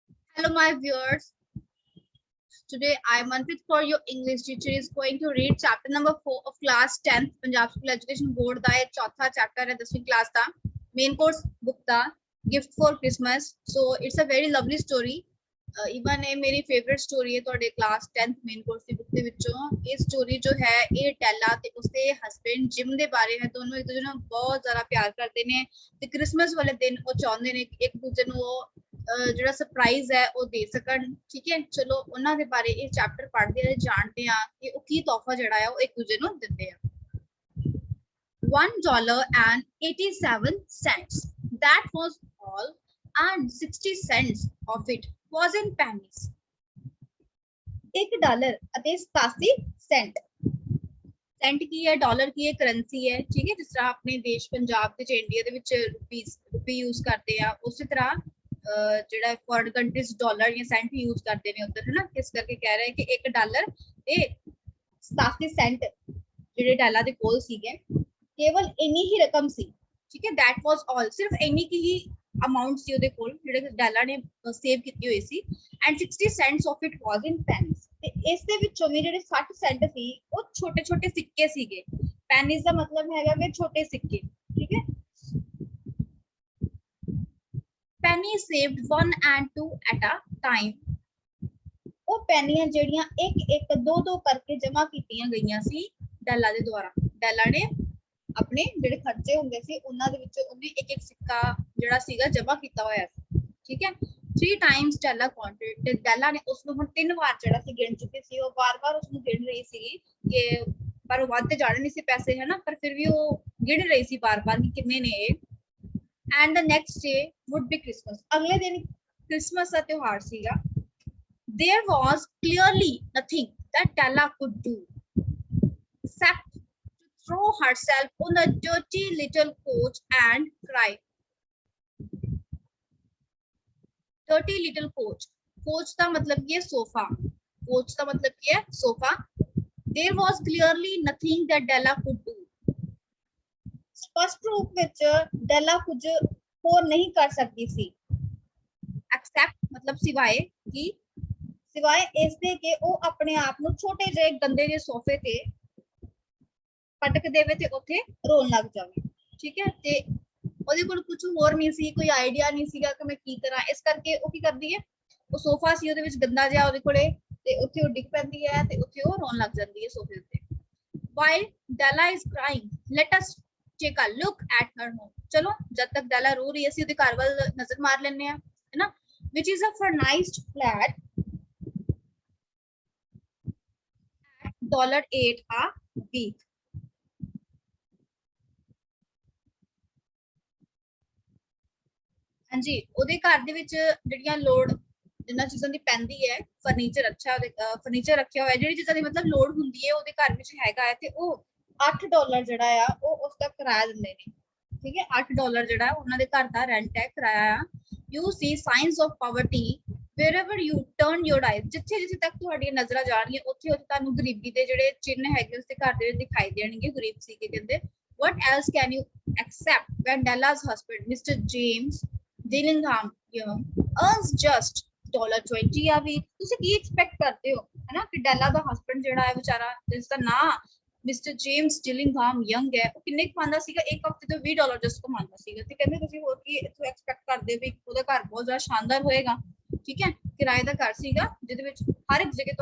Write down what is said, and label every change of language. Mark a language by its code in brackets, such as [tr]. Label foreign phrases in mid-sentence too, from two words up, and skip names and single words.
[en] Hello, my viewers. Today, I, Manpreet, for your English teacher, is going to read chapter number 4 of class 10th Punjab School Education Board [pa] ਦਾ ਇਹ ਚੌਥਾ ਚੈਪਟਰ ਹੈ 10ਵੀਂ ਕਲਾਸ ਦਾ [en] main course book ਦਾ gift for Christmas so it's a very lovely story [pa] ਇਵਨ ਇਹ ਮੇਰੀ [en] favourite story [pa] ਹੈ ਤੁਹਾਡੇ [en] class 10th main course [pa] ਦੀ ਬੁੱਕ ਦੇ ਵਿੱਚੋਂ ਇਹ ਸਟੋਰੀ ਜੋ ਹੈ ਇਹ ਟੈਲਾ ਤੇ ਉਸਦੇ ਹਸਬੈਂਡ ਜਿਮ ਦੇ ਬਾਰੇ ਹੈ ਦੋਨੋਂ ਇੱਕ ਦੂਜੇ ਨੂੰ ਬਹੁਤ ਜ਼ਿਆਦਾ ਪਿਆਰ ਕਰਦੇ ਨੇ ਤੇ ਕ੍ਰਿਸਮਸ ਵਾਲੇ ਦਿਨ ਉਹ ਚਾਹੁੰਦੇ ਨੇ ਕਿ ਇੱਕ ਦੂਜੇ ਨੂੰ ਉਹ ਜਿਹੜਾ ਸਰਪ੍ਰਾਈਜ਼ ਹੈ ਉਹ ਦੇ ਸਕਣ ਠੀਕ ਹੈ ਚਲੋ ਉਹਨਾਂ ਦੇ ਬਾਰੇ ਇਹ ਚੈਪਟਰ ਪੜ੍ਹਦੇ ਆ ਜਾਣਦੇ ਆ ਕਿ ਉਹ ਕੀ ਤੋਹਫਾ ਜਿਹੜਾ ਆ ਉਹ ਇੱਕ ਦੂਜੇ ਨੂੰ ਦਿੰਦੇ ਆ [en] $1.87 that was all and 60 cents of it was in pennies [pa] $1 ਅਤੇ 87 ਸੈਂਟ ਸੈਂਟ ਕੀ ਹੈ ਡਾਲਰ ਕੀ ਹੈ ਕਰੰਸੀ ਹੈ ਠੀਕ ਹੈ ਜਿਸ ਤਰ੍ਹਾਂ ਆਪਣੇ ਦੇਸ਼ ਪੰਜਾਬ ਤੇ ਇੰਡੀਆ ਦੇ ਵਿੱਚ ਰੁਪੀ ਯੂਜ਼ ਕਰਦੇ ਆ ਉਸੇ ਤਰ੍ਹਾਂ ਜਿਹੜਾ [en] foreign countries [pa] ਡਾਲਰ ਜਾਂ ਸੈਂਟ ਯੂਜ਼ ਕਰਦੇ ਨੇ ਉੱਧਰ ਹੈ ਨਾ ਇਸ ਕਰਕੇ ਕਹਿ ਰਹੇ ਕਿ $1 ਤੇ 87 ਸੈਂਟ ਜਿਹੜੇ ਡਾਲਰ ਦੇ ਕੋਲ ਸੀਗੇ ਕੇਵਲ ਇੰਨੀ ਹੀ ਰਕਮ ਸੀ ਠੀਕ ਹੈ [en] that was all [pa] ਸਿਰਫ ਇੰਨੀ ਕੀ ਹੀ ਅਮਾਉਂਟ ਸੀ ਉਹਦੇ ਕੋਲ ਜਿਹੜੇ ਡਾਲਰ ਨੇ ਸੇਵ ਕੀਤੀ ਹੋਈ ਸੀ [en] and 60 cents of it was in pennies [pa] ਤੇ ਇਸ ਦੇ ਵਿੱਚੋਂ ਵੀ ਜਿਹੜੇ 60 ਸੈਂਟ ਸੀ ਉਹ ਛੋਟੇ ਛੋਟੇ ਸਿੱਕੇ ਸੀਗੇ pennies ਦਾ ਮਤਲਬ ਹੈਗਾ ਕਿ ਛੋਟੇ ਸਿੱਕੇ ਠੀਕ ਹੈ [en] penny saved 1 and 2 at a time [pa] ਉਹ ਪੈਨੀਆਂ ਜਿਹੜੀਆਂ ਇੱਕ ਇੱਕ ਦੋ ਦੋ ਕਰਕੇ ਜਮਾ ਕੀਤੀਆਂ ਗਈਆਂ ਸੀ ਡੈਲਾ ਦੇ ਦੁਆਰਾ ਡੈਲਾ ਨੇ ਆਪਣੇ ਜਿਹੜੇ ਖਰਚੇ ਹੁੰਦੇ ਸੀ ਉਹਨਾਂ ਦੇ ਵਿੱਚੋਂ ਉਹਨੇ ਇੱਕ ਇੱਕ ਸਿੱਕਾ ਜਿਹੜਾ ਸੀਗਾ ਜਮਾ ਕੀਤਾ ਹੋਇਆ ਸੀ ਠੀਕ ਹੈ [en] 3 times Della counted [pa] ਤੇ ਡੈਲਾ ਨੇ ਉਸ ਨੂੰ ਹੁਣ 3 ਵਾਰ ਜਿਹੜਾ ਸੀ ਗਿਣ ਚੁੱਕੀ ਸੀ ਉਹ ਵਾਰ-ਵਾਰ ਉਸ ਨੂੰ ਗਿਣ ਰਹੀ ਸੀ ਕਿ ਪਰ ਵੱਧ ਤੇ ਜਾਣੇ ਨਹੀਂ ਸੀ ਪੈਸੇ ਹੈ ਨਾ ਪਰ ਫਿਰ ਵੀ ਉਹ ਗਿਣ ਰਹੀ ਸੀ ਵਾਰ-ਵਾਰ ਕਿ ਕਿੰਨੇ ਨੇ ਇਹ [en] and the next day would be Christmas [pa] ਅਗਲੇ ਦਿਨ ਕ੍ਰਿਸਮਸ ਦਾ ਤਿਉਹਾਰ ਸੀਗਾ [en] there was clearly nothing that Della could do except to throw herself on the dirty little coach and cry dirty little coach [pa] ਦਾ ਮਤਲਬ ਕੀ ਹੈ ਸੋਫਾ coach ਦਾ ਮਤਲਬ ਕੀ ਹੈ ਸੋਫਾ [en] there was clearly nothing that Della could do [pa] ਸਪਸ਼ਟ ਰੂਪ ਵਿੱਚ ਡੈਲਾ ਕੁਝ ਹੋਰ ਨਹੀਂ ਕਰ ਸਕਦੀ ਸੀ ਐਕਸੈਪਟ ਮਤਲਬ ਸਿਵਾਏ ਇਸ ਦੇ ਕਿ ਉਹ ਆਪਣੇ ਆਪ ਨੂੰ ਛੋਟੇ ਜਿਹੇ ਗੰਦੇ ਜਿਹੇ ਸੋਫੇ ਤੇ ਪਟਕ ਦੇਵੇ ਤੇ ਉੱਥੇ ਰੋਣ ਲੱਗ ਜਾਵੇ ਠੀਕ ਹੈ ਤੇ ਉਹਦੇ ਕੋਲ ਕੁਝ ਹੋਰ ਨਹੀਂ ਸੀ ਕੋਈ ਆਈਡੀਆ ਨਹੀਂ ਸੀਗਾ ਕਿ ਮੈਂ ਕੀ ਕਰਾਂ ਇਸ ਕਰਕੇ ਉਹ ਕੀ ਕਰਦੀ ਹੈ ਉਹ ਸੋਫਾ ਸੀ ਉਹਦੇ ਵਿੱਚ ਗੰਦਾ ਜਿਹਾ ਉਹਦੇ ਕੋਲੇ ਤੇ ਉੱਥੇ ਉਹ ਡਿੱਗ ਪੈਂਦੀ ਹੈ ਤੇ ਉੱਥੇ ਉਹ ਰੋਣ ਲੱਗ ਜਾਂਦੀ ਹੈ ਸੋਫੇ ਉੱਤੇ [en] while Della is crying let us take a look at her home [pa] ਚਲੋ ਜਦ ਤੱਕ ਡੈਲਾ ਰੋ ਰਹੀ ਹੈ ਅਸੀਂ ਉਹਦੇ ਘਰ ਵੱਲ ਨਜ਼ਰ ਮਾਰ ਲੈਣੇ ਆ ਹੈ ਨਾ [en] which is a furnished flat at $8 a week [pa] ਹਾਂਜੀ ਉਹਦੇ ਘਰ ਦੇ ਵਿੱਚ ਜਿਹੜੀਆਂ ਲੋੜ ਜਿੰਨਾ ਚੀਜ਼ਾਂ ਦੀ ਪੈਂਦੀ ਹੈ ਫਰਨੀਚਰ ਅੱਛਾ ਫਰਨੀਚਰ ਰੱਖਿਆ ਹੋਇਆ ਜਿਹੜੀ ਚੀਜ਼ਾਂ ਦੀ ਮਤਲਬ ਲੋੜ ਹੁੰਦੀ ਹੈ ਉਹਦੇ ਘਰ ਵਿੱਚ ਹੈਗਾ ਹੈ ਤੇ ਉਹ $8 ਜਿਹੜਾ ਆ ਉਹ ਉਸ ਦਾ ਕਿਰਾਇਆ ਦਿੰਦੇ ਨੇ ਠੀਕ ਹੈ $8 ਜਿਹੜਾ ਉਹਨਾਂ ਦੇ ਘਰ ਦਾ ਰੈਂਟ ਹੈ ਕਿਰਾਇਆ ਆ [en] you see signs of poverty wherever you turn your eyes [pa] ਜਿੱਥੇ ਜਿੱਥੇ ਤੱਕ ਤੁਹਾਡੀਆਂ ਨਜ਼ਰਾਂ ਜਾਣਗੀਆਂ ਉੱਥੇ ਉੱਥੇ ਤੁਹਾਨੂੰ ਗਰੀਬੀ ਦੇ ਜਿਹੜੇ ਚਿੰਨ੍ਹ ਹੈਗੇ ਉਸਦੇ ਘਰ ਦੇ ਵਿੱਚ ਦਿਖਾਈ ਦੇਣਗੇ ਗਰੀਬ ਸੀ ਕਿ ਕਹਿੰਦੇ [en] what else can you accept when Della's husband Mr. James Dillingham Young earns just $20 a week [pa] ਤੁਸੀਂ ਕੀ ਐਕਸਪੈਕਟ ਕਰਦੇ ਹੋ ਹੈਨਾ ਕਿ ਡੈਲਾ ਦਾ ਹਸਬੰਡ ਜਿਹੜਾ ਹੈ ਵਿਚਾਰਾ ਜਿਸ ਦਾ ਨਾਂ ਮਿਸਟਰ ਜੇਮਸ ਡਿਲਿੰਗਹਾਮ ਯੰਗ ਹੈ ਉਹ ਕਿੰਨੇ ਕਮਾਉਂਦਾ ਸੀਗਾ ਇੱਕ ਹਫਤੇ ਤੋਂ $20 ਜਸਟ ਕਮਾਉਂਦਾ ਸੀਗਾ ਤੇ ਕਹਿੰਦੇ ਤੁਸੀਂ ਹੋਰ ਕੀ ਇਥੋਂ ਐਕਸਪੈਕਟ ਕਰਦੇ ਵੀ ਉਹਦਾ ਘਰ ਬਹੁਤ ਜ਼ਿਆਦਾ ਸ਼ਾਨਦਾਰ ਹੋਏਗਾ ਠੀਕ ਹੈ ਕਿਰਾਏ ਦਾ ਘਰ ਸੀਗਾ ਜਿਹਦੇ ਵਿੱਚ ਹਰ ਇੱਕ ਜਗ੍ਹਾ